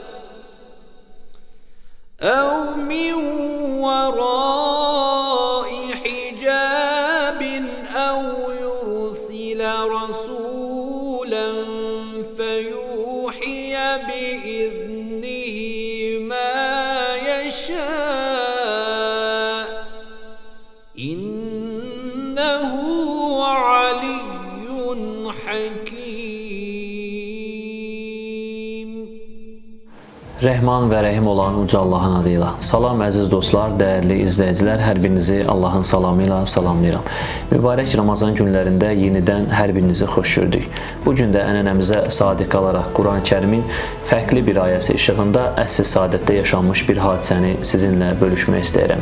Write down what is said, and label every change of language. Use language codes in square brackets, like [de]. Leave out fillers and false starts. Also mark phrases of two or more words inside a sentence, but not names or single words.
[ar] أَوْ يُرْسِلَ رَسُولًا فَيُوحِيَ بِإِذْنِهِ مَا يَشَاءُ إِنَّهُ عَلِيٌّ حَكِيمٌ. [az] Rəhman və Rəhim olan Uca Allahın adıyla. Salam əziz dostlar, dəyərli izləyicilər, hər birinizi Allahın salamı ilə salamlayıram. Mübarək Ramazan günlərində yenidən hər birinizi xoş gördük. Bu gün də ənənəmizə sadiq qalaraq Quran-Kərimin fərqli bir ayəsi işığında əsr saadətdə yaşanmış bir hadisəni sizinlə bölüşmək istəyirəm.